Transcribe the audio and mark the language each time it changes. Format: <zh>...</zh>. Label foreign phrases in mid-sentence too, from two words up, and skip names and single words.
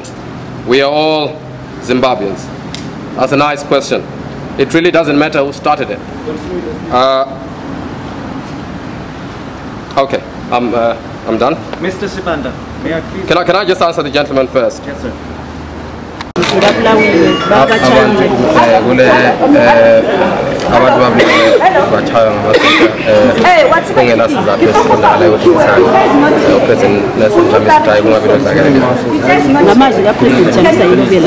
<en>We are all Zimbabweans. That's a nice question. It really doesn't matter who started it. Okay, I'm done. Mr. Sibanda, may I please... Can I just answer the gentleman first? Yes, sir.</en> <nd>Abantu bathaya ngingena sizathu esifundakalayo ukuthi uPresident Nelson Chamisa Drayi kungabe lozakaleliso. Ngamazwi kaPresident Chamisa yilobela.</nd>